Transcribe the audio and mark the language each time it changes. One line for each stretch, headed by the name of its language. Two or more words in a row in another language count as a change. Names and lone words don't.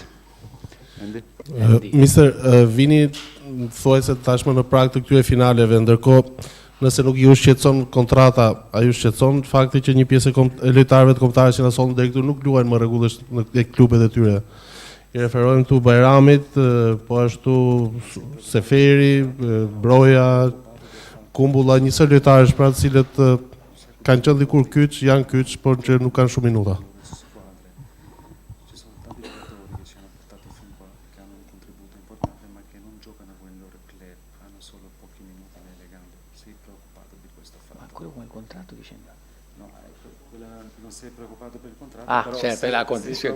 Albanian: Mister, vini thuajse tashmë në prag të këtyre finaleve, ndërkohë nëse nuk ju shqetëson kontrata, a ju shqetëson fakti që një pjesë e lojtarëve të kombëtarë që na sollën deri këtu nuk luajnë më rregullisht në klubet e tyre? I referojmë këtu Bajramit, po ashtu Seferi, Broja, Kumbulla, një sër lojtarësh pra të cilët kanë qenë dikur kyç, janë kyç, por që nuk kanë shumë minuta.
Italian: Non sei preoccupato per il contratto, però certo, per la condizione.